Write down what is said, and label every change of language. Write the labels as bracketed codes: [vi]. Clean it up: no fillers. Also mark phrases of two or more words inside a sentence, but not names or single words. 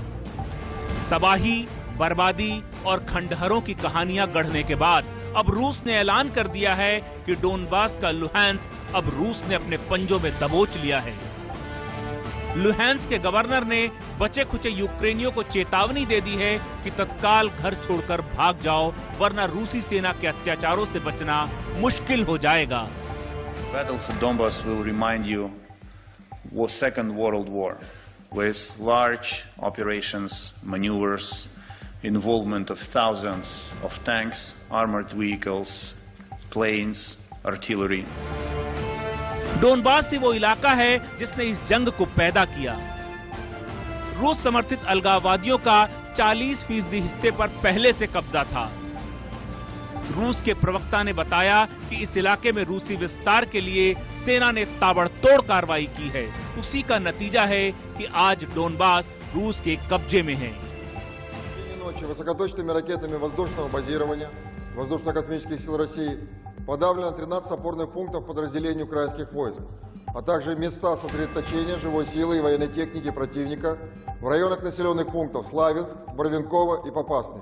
[hi] तबाही, बर्बादी और खंडहरों की कहानियां गढ़ने के बाद अब रूस ने ऐलान कर दिया है कि डोनबास का लुहांस्क अब रूस ने अपने पंजों में दबोच लिया है। लुहांस्क के गवर्नर ने बचे खुचे यूक्रेनियों को चेतावनी दे दी है कि तत्काल घर छोड़कर भाग जाओ, वरना रूसी सेना के अत्याचारों से बचना मुश्किल हो जाएगा। [en] Battle for Donbass will remind you was Second World War, with large operations, maneuvers, involvement of thousands of tanks, armored vehicles, planes, artillery. [hi] डोनबास से वो इलाका है जिसने इस जंग को पैदा किया। रूस समर्थित अलगाववादियों का 40% हिस्से पर पहले से कब्जा था। रूस के प्रवक्ता ने बताया कि इस इलाके में रूसी विस्तार के लिए सेना ने ताबड़तोड़ कार्रवाई की है। उसी का नतीजा है कि आज डोनबास रूस के कब्जे में है। [ru] Высокоточными ракетами воздушного базирования воздушно-космических сил России подавлено 13 опорных пунктов подразделений украинских войск, а также места сосредоточения живой силы и военной техники противника в районах населенных пунктов Славянск, Барвинково и Попасный.